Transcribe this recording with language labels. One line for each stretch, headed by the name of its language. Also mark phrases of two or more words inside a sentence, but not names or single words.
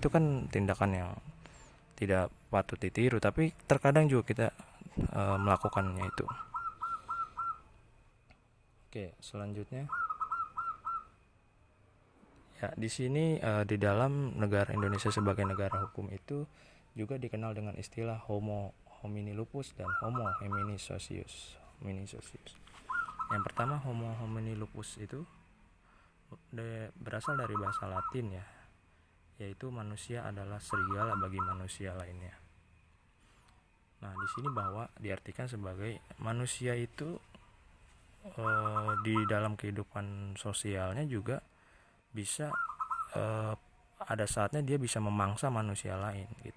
Indonesian: Itu kan tindakan yang tidak patut ditiru, tapi terkadang juga kita melakukannya itu. Oke, selanjutnya ya, di sini di dalam negara Indonesia sebagai negara hukum itu juga dikenal dengan istilah
Latin: homo homini lupus
Indonesian: dan
Latin: homo homini socius.
Indonesian: Yang pertama,
Latin: homo homini lupus
Indonesian: itu berasal dari bahasa Latin ya, yaitu manusia adalah serigala bagi manusia lainnya. Nah, di sini bahwa diartikan sebagai manusia itu di dalam kehidupan sosialnya juga bisa ada saatnya dia bisa memangsa manusia lain gitu.